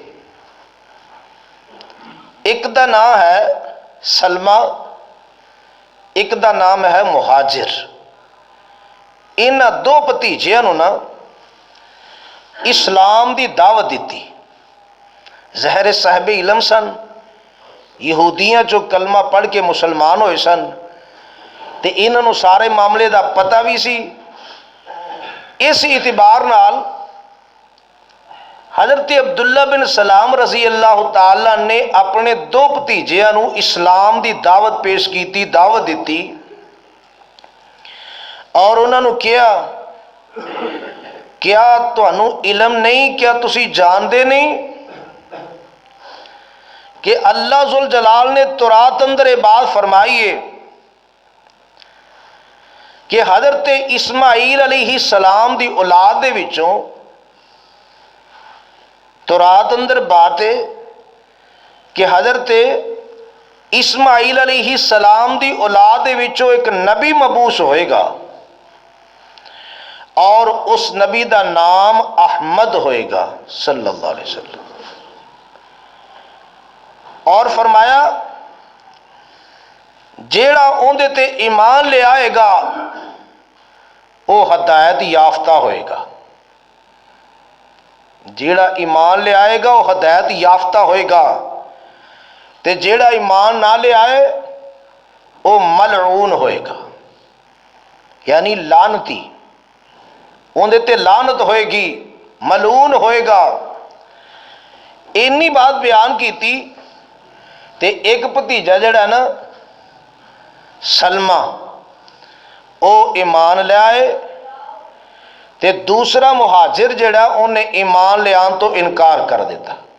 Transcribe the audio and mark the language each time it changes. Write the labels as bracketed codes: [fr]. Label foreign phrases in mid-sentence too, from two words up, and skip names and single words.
[pa] ایک دا نام ہے سلمہ، ایک دا نام ہے مہاجر، انہاں دو بھتیجیاں نو نا اسلام دی دعوت دیتی. ظاہر صاحب علم سن، یہودیاں جو کلمہ پڑھ کے مسلمان ہوئے سن، تے انہاں نو سارے معاملے دا پتہ بھی سی. اس اعتبار نال حضرت عبداللہ بن سلام [ar] رضی اللہ تعالیٰ [pa] نے اپنے دو بھتیجیاں نو اسلام دی دعوت پیش کیتی، دعوت دیتی، اور انہوں نے کیا تانوں علم نہیں، کیا تسی جاندے نہیں کہ اللہ ذوالجلال نے تورات اندر یہ بات فرمائی ہے کہ حضرت اسماعیل [ar] علیہ السلام [pa] دی اولاد دے وچوں، تورات اندر بات ہے کہ حضرت اسماعیل [ar] علیہ السلام [pa] دی اولاد دے وچوں ایک نبی مبعوث ہوئے گا، اور اس نبی دا نام احمد ہوئے گا [ar] صلی اللہ علیہ وسلم. [pa] اور فرمایا جیڑا اندے تے ایمان لے آئے گا وہ ہدایت یافتہ ہوئے گا، جیڑا ایمان لے آئے گا وہ ہدایت یافتہ ہوئے گا، تے جیڑا ایمان نہ لے آئے وہ ملعون ہوئے گا، یعنی لعنتی، اندے تے لعنت ہوئے گی، ملعون ہوئے گا. [ur] اینی بات بیان کی تھی. [pa] تے ایک بھتیجا جڑا نا سلمہ او ایمان لے آئے، تے دوسرا مہاجر جڑا انہیں ایمان لے آن تو انکار کر دیتا.